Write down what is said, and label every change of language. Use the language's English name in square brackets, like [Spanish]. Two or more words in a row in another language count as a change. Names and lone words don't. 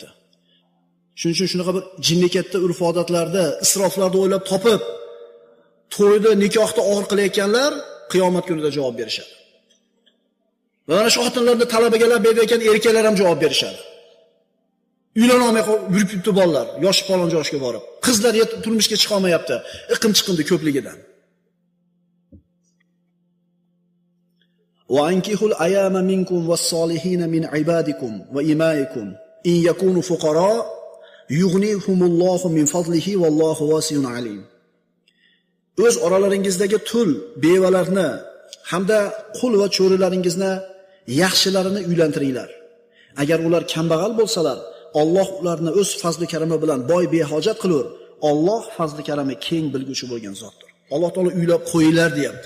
[Uzbek] Shuning uchun shunaqa bir jinnikatda urf-odatlarda, isroflarda o'ylab topib, to'yda, nikohda og'ir qilayotganlar qiyomat kunida javob berishadi. Va mana shu xotinlarni talabaga berayotgan erkaklar ham javob berishadi. Uylanolmay yurib yuribdi bolalar, yoshi falon yoshga borib. Qizlar turmushga chiqa olmayapti, iqim chiqindi ko'pligidan. [Arabic] وأنكحوا الأيامى منكم والصالحين من عبادكم وإمائكم إن يكونوا فقراء يغنهم الله من فضله والله واسع عليم. [Uzbek] O'z oralaringizdagi tul, bevalarni hamda qul va cho'rilaringizni yaxshilarini uylantiringlar. Agar ular kambag'al bo'lsalar, Alloh ularni o'z fazli karami bilan boy behojat qilur. Alloh fazli karami keng bilguvchi bo'lgan zotdir. Alloh taolo uylab qo'yinglar deyapti.